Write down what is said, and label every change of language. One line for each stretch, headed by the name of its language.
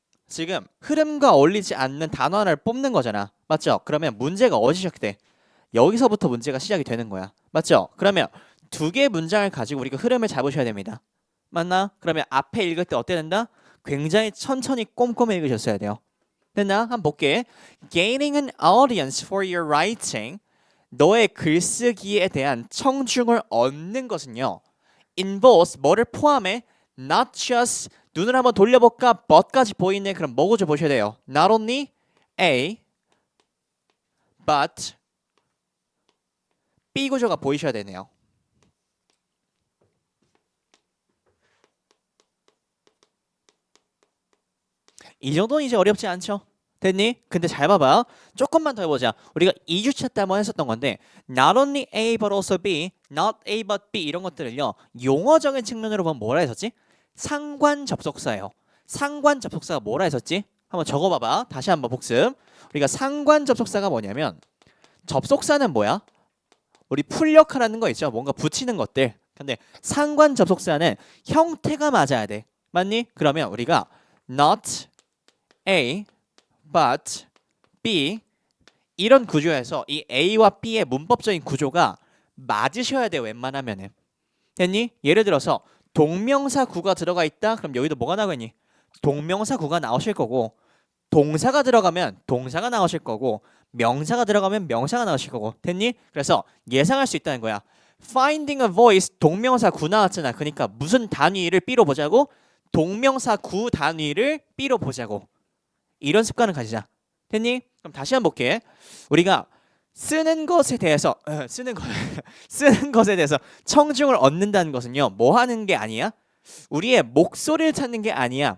Korean: 지금 흐름과 어울리지 않는 단어 하나를 뽑는 거잖아. 맞죠? 그러면 문제가 어디 시작돼? 여기서부터 문제가 시작이 되는 거야. 맞죠? 그러면 두 개의 문장을 가지고 우리가 흐름을 잡으셔야 됩니다. 맞나? 그러면 앞에 읽을 때 어때 된다? 굉장히 천천히 꼼꼼히 읽으셨어야 돼요. 됐나? 한번 볼게.
English: Gaining an audience for your writing.
Korean: 너의 글쓰기에 대한 청중을 얻는 것은요. involves 뭐를 포함해?
English: Not just
Korean: 눈을 한번 돌려볼까? but까지 보이네. 그럼 뭐 구조 보셔야 돼요.
English: Not only A, but B
Korean: 구조가 보이셔야 되네요. 이 정도는 이제 어렵지 않죠? 됐니? 근데 잘 봐봐. 조금만 더 해보자. 우리가 2주차 때 한번 했었던 건데
English: Not only A but also B, not A but B
Korean: 이런 것들을요. 용어적인 측면으로 보면 뭐라 했었지? 상관 접속사예요. 상관 접속사가 뭐라 했었지? 한번 적어봐봐. 다시 한번 복습. 우리가 상관 접속사가 뭐냐면 접속사는 뭐야? 우리 풀역할하는 거 있죠? 뭔가 붙이는 것들. 근데 상관 접속사는 형태가 맞아야 돼. 맞니? 그러면 우리가 not A but B 이런 구조에서 이 A와 B의 문법적인 구조가 맞으셔야 돼 웬만하면은. 됐니? 예를 들어서 동명사구가 들어가 있다. 그럼 여기도 뭐가 나오겠니? 동명사구가 나오실 거고 동사가 들어가면 동사가 나오실 거고 명사가 들어가면 명사가 나오실 거고. 됐니? 그래서 예상할 수 있다는 거야.
English: Finding a voice
Korean: 동명사구 나왔잖아. 그러니까 무슨 단위를 B로 보자고? 동명사구 단위를 B로 보자고. 이런 습관을 가지자. 됐니? 그럼 다시 한번 볼게. 우리가 쓰는 것에 대해서 쓰는 것에 대해서 청중을 얻는다는 것은요. 뭐 하는 게 아니야? 우리의 목소리를 찾는 게 아니야.